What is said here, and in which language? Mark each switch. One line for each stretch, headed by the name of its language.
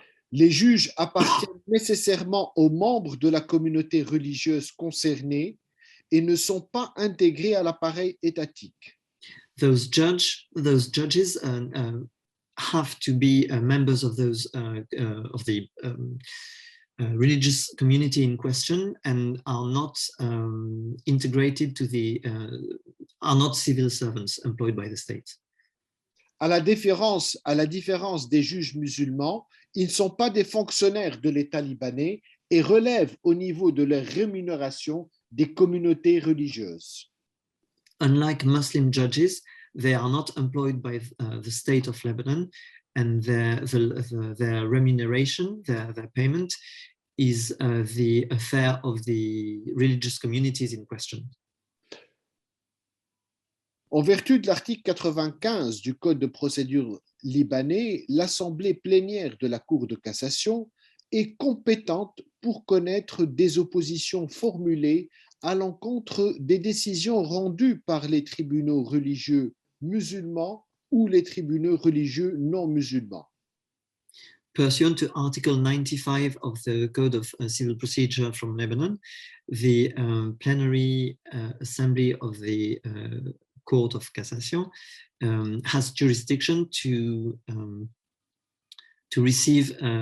French: Les juges appartiennent nécessairement aux membres de la communauté religieuse concernée et ne sont pas intégrés à l'appareil étatique.
English: Those judges have to be members of the religious community in question and are not integrated to are not civil servants employed by the state.
French: À la différence des juges musulmans, ils ne sont pas des fonctionnaires de l'État libanais et relèvent au niveau de leur rémunération des communautés religieuses.
English: Unlike Muslim judges, they are not employed by the state of Lebanon, and their remuneration, their payment, is the affair of the religious communities in question.
French: En vertu de l'article 95 du Code de procédure libanais, l'Assemblée plénière de la Cour de cassation est compétente pour connaître des oppositions formulées à l'encontre des décisions rendues par les tribunaux religieux musulmans ou les tribunaux religieux non musulmans.
English: Pursuant to Article 95 of the Code of Civil Procedure from Lebanon, the plenary assembly of the Court of Cassation has jurisdiction to receive